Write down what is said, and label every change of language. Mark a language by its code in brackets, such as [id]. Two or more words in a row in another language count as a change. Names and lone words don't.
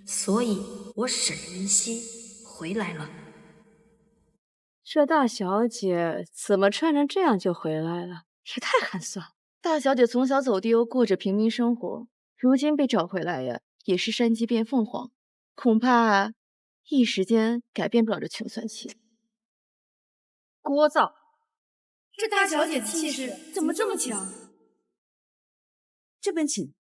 [zh] 所以我沈雲溪回來了。這大小姐怎麼穿成這樣就回來了？也太寒酸了。大小姐從小走丟，過着平民生活，如今被找回來呀，也是山鸡變鳳凰，恐怕一時間改變不了這窮酸氣。聒噪！這大小姐氣勢怎麼這麼強？這邊請。